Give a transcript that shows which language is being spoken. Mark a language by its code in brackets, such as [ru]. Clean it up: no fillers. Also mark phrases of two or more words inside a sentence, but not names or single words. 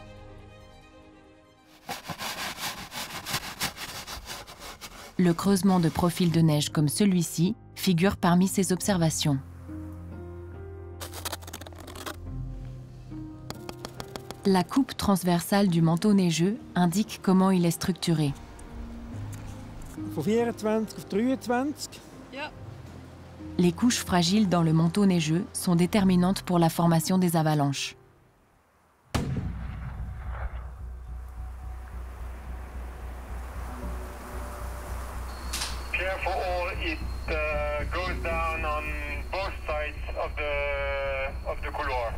[fr] Le creusement de profils de neige comme celui-ci figure parmi ces observations. La coupe transversale du manteau neigeux indique comment il est structuré. [de] Von 24 auf 23. [fr] Les couches fragiles dans le manteau neigeux sont déterminantes pour la formation des avalanches. [en] Careful, it goes down on both sides of the couloir.